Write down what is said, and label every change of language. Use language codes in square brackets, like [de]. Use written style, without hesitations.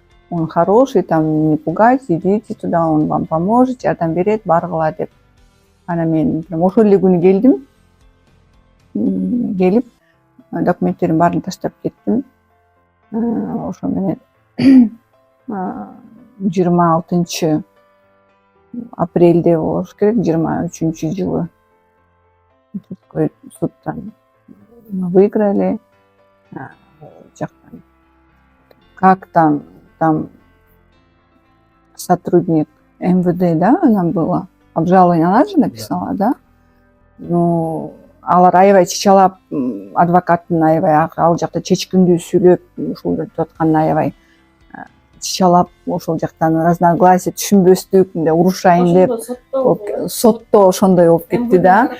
[ru] Он хороший, там не пугайтесь, идите туда, он вам поможет, [ky] жардам берет, баргыла деп. Анан мен ошол эле күнү келдим. Келип документтердин баарын таштап кеттим. Ошо менен 26 апрелде болуш керек, 23-жылы судтан выиграли. [ru] Жактан как там сотрудник МВД, да, она была, обжалование она же написала, да? [ky] Ну, алар аябай чычалап, адвокаттын аябай ал жакта чечкиндүү сүйлөп, ушул деп аткан аябай чычалап, ошол жактан разногласие, түшүнбөстүк, мындай урушайын деп, сотто ошондой болуп кетти да.